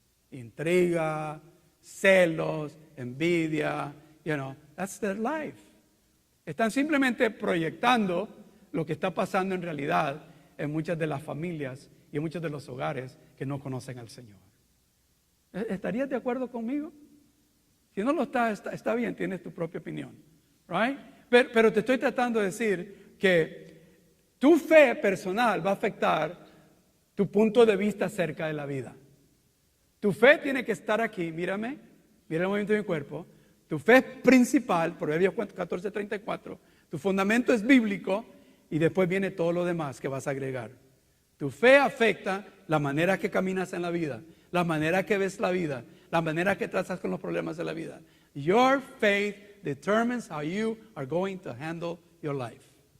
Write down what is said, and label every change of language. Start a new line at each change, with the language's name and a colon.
Spanish: Intriga, celos, envidia,
English: that's their life.
Spanish: Están simplemente proyectando lo que está pasando en realidad en muchas de las familias y en muchos de los hogares que no conocen al Señor. ¿Estarías de acuerdo conmigo? Si no lo está bien, tienes tu propia opinión, right? Pero te estoy tratando de decir que tu fe personal va a afectar tu punto de vista acerca de la vida. Tu fe tiene que estar aquí, mírame, mira el movimiento de mi cuerpo. Tu fe es principal, Proverbios 14:34. Tu fundamento es bíblico y después viene todo lo demás que vas a agregar. Tu fe afecta la manera que caminas en la vida, la manera que ves la vida, la manera que tratas con los problemas de la vida.
English: Your faith determines how you are going to handle your life.